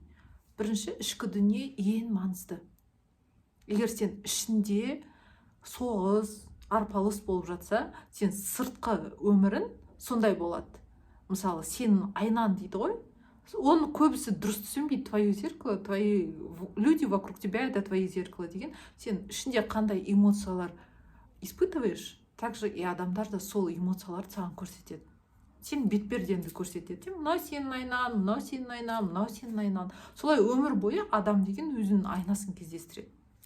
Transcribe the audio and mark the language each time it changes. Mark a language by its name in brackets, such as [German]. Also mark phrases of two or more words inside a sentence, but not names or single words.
[Kazakh] Бірінші ішкі дүние ең маңызды. Егер сен ішінде соғыс, арпалыс болып жатса, сен сыртқы өмірін сондай болады. Мысалы, сенің айнаң дейді ғой, оны көбісі дұрыс түсінбейді. [Russian] Твое зеркало, твои люди вокруг тебя это твои зеркало деген. [Kazakh] Сен ішінде қандай эмоциялар испытываешь, [Russian] также и [Kazakh] адамдар да сол эмоцияларды саған көрсетеді. Сен бетпердеңді көрсетеді. Мынау сенің айнаң, мынау сенің айнаң, мынау сенің айнаң. Солай өмір бойы адам деген өзінің айнасын кездестіреді.